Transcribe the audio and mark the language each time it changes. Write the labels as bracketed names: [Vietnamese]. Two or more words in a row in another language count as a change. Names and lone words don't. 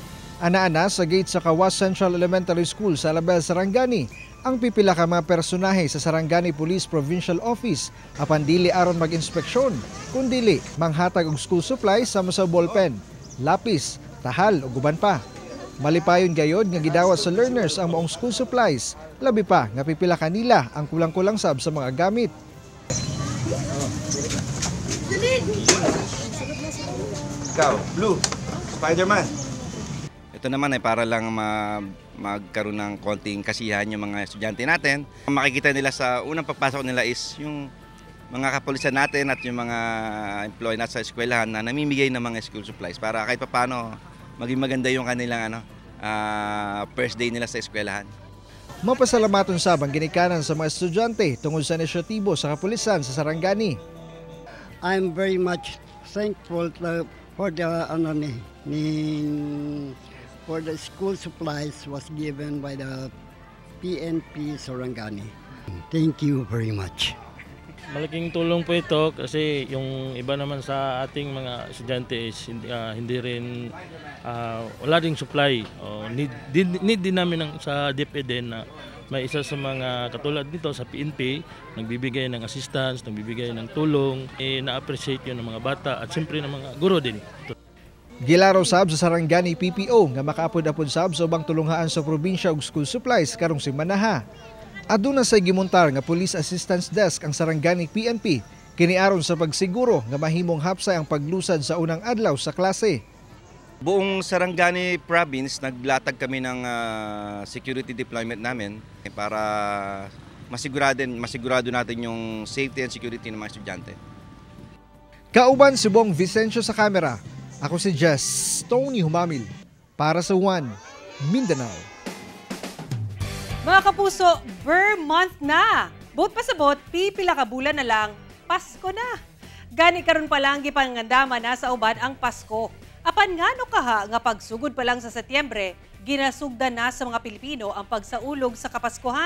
[Cebuano] Ana-ana sa gate sa Kawas Central Elementary School sa Alabel Sarangani ang pipila ka mga personahe sa Sarangani Police Provincial Office apan dili aron mag-inspeksyon, kundili manghatag og [English] school supplies [Cebuano] sama sa ballpen, lapis, tahal ug uban pa. Malipayon gayod nga gidawat sa learners ang maong [English] school supplies, [Cebuano] labi pa nga pipila kanila ang kulang-kulang sab sa mga gamit. Ikaw, Blue, Spider-Man. [Filipino] Ito naman ay para lang magkaroon ng konting kasiyahan yung mga estudyante natin. Makikita nila sa unang pagpasok nila is yung mga kapulisan natin at yung mga employee natin sa eskwelahan na namimigay ng mga [English] school supplies [Filipino] para kahit paano maging maganda yung kanilang [English] first day [Filipino] nila sa eskwelahan. [Cebuano] Mapasalamaton sabang ginikanan sa mga estudyante tungod sa inisyatibo sa kapulisan sa Sarangani. [English] I'm very much thankful for the school supplies was given by the PNP Sarangani. Thank you very much. [Filipino] Malaking tulong po ito kasi yung iba naman sa ating mga estudyante is hindi rin wala ding supply. Need din namin sa DepEd na may isa sa mga katulad dito sa PNP nagbibigay ng assistance, nagbibigay ng tulong, na-appreciate yun ng mga bata at siyempre ng mga guro din. [Cebuano] Gilaraw sab sa Sarangani PPO nga makaapod-apod sab sa ubang tulunghaan sa probinsya og [English] school supplies [Cebuano] karong semana. Aduna sa gimontar nga Police Assistance Desk ang Sarangani PNP kiniaron sa pagsiguro nga mahimong hapsay ang paglusad sa unang adlaw sa klase. [Filipino] Buong Sarangani province naglatag kami ng [English] security deployment [Filipino] namin para masigurado natin yung [English] safety and security [Filipino] ng mga estudyante. [Cebuano] Kauban si Bong Vicencio sa kamera. Ako si Jess Tony Humamil para sa One Mindanao. Mga kapuso, [English] Ber month [Cebuano] na. Bot pa sa bot, pipila ka bulan na lang, Pasko na. Gani karon pa lang gipangandama na sa uban ang Pasko. Apan ngano kaha nga pagsugod pa lang sa Setyembre, ginasugdan na sa mga Pilipino ang pagsaulog sa Kapaskuhan.